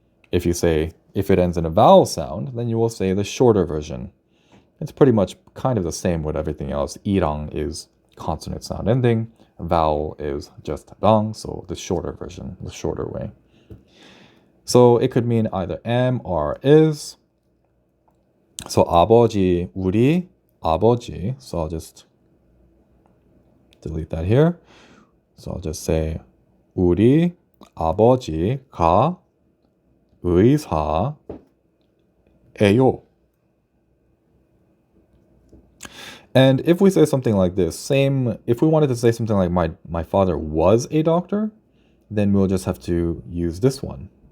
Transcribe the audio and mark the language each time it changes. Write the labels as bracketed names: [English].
[English] If it ends in a vowel sound, then you will say the shorter version. It's pretty much kind of the same with everything else. 이랑 is consonant sound ending. Vowel is just 랑, so the shorter version, the shorter way. So it could mean either am or is. [Korean] So 아버지, 우리 아버지. [English] So I'll just delete that here. So I'll just say [Korean] 우리 아버지가 의사예요. [English] And if we say something like this, if we wanted to say something like my father was a doctor, then we'll just have to use this one.